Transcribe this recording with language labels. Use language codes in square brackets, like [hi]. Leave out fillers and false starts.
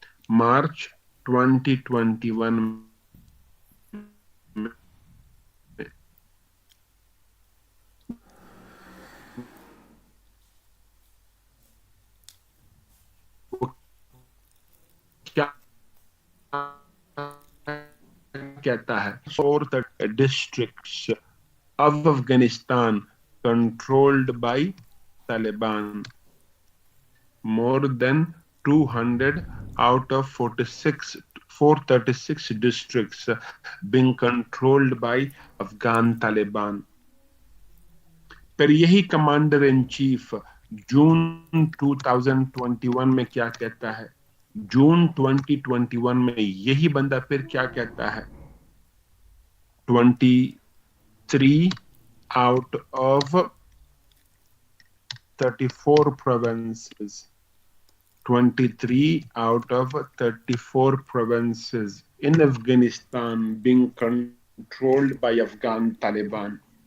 [hi] मार्च 2021 में वो क्या कहता है? [en] 4 districts of Afghanistan controlled by Taliban. More than 200 out of 436 districts being controlled by Afghan Taliban. [hi] पर यही कमांडर इन चीफ जून 2021 में क्या कहता है? जून 2021 में यही बंदा फिर क्या कहता है? [en] 23 out of 34 provinces, 23 out of 34 provinces in Afghanistan being controlled by Afghan Taliban.